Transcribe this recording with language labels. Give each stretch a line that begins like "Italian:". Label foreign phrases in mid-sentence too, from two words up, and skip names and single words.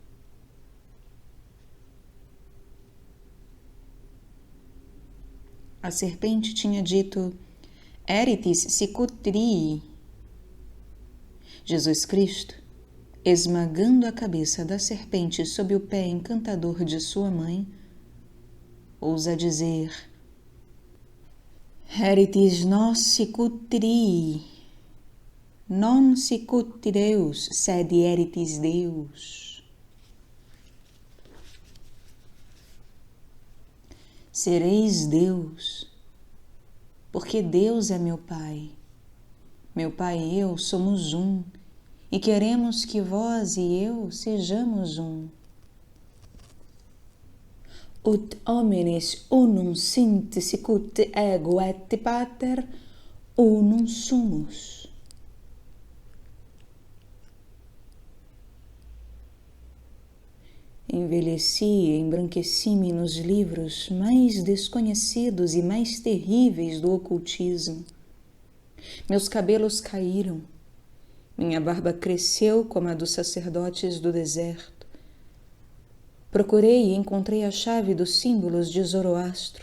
Portuguese: A serpente tinha dito:
Latin: Eritis sicutrii.
Portuguese: Jesus Cristo, esmagando a cabeça da serpente sob o pé encantador de sua mãe, ousa dizer:
Latin: Eritis nos sicutrii, non sicut Deus, sed eritis Deus.
Portuguese: Sereis Deus, porque Deus é meu Pai. Meu Pai e eu somos um, e queremos que vós e eu sejamos um.
Latin: Ut homines unum sint sicut ego et pater, Unum sumus.
Portuguese: Envelheci e embranqueci-me nos livros mais desconhecidos e mais terríveis do ocultismo. Meus cabelos caíram. Minha barba cresceu como a dos sacerdotes do deserto. Procurei e encontrei a chave dos símbolos de Zoroastro.